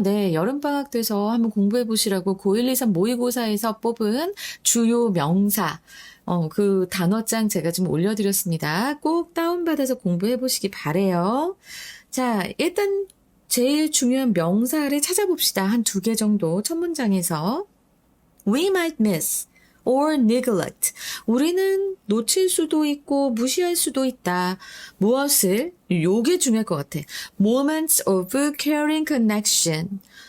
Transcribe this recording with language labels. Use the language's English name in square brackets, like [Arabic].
[Korean] 네, 여름방학 돼서 한번 공부해 보시라고 고1, 2, 3 모의고사에서 뽑은 주요 명사 그 단어장 제가 좀 올려드렸습니다. 꼭 다운받아서 공부해 보시기 바래요. 자, 일단 제일 중요한 명사를 찾아봅시다. 한 2개 정도 첫 문장에서. [English] We might miss or neglect. [Korean] 우리는 놓칠 수도 있고 무시할 수도 있다. 무엇을? 요게 중요할 것 같아. [English] Moments of caring connection.